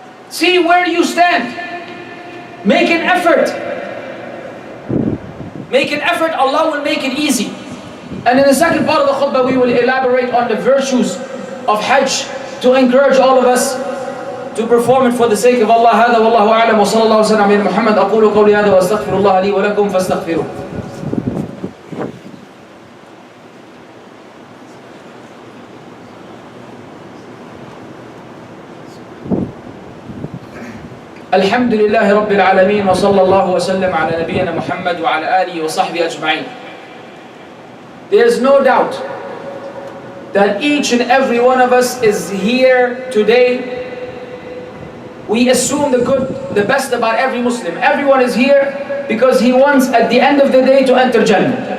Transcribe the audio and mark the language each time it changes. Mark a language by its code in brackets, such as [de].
[en] See where you stand. Make an effort. Make an effort, Allah will make it easy. And in the second part of the khutbah, we will elaborate on the virtues of Hajj to encourage all of us to perform it for the sake of Allah. [ar] هذا والله أعلم وصلى الله وسلم على محمد. أقول قولي هذا وأستغفر الله لي ولكم فاستغفروه. الحمد لله رب العالمين وصلى الله وسلم على نبينا محمد وعلى آله وصحبه أجمعين. [en] There is no doubt that each and every one of us is here today. We assume the good, the best about every Muslim. Everyone is here because he wants at the end of the day to enter Jannah.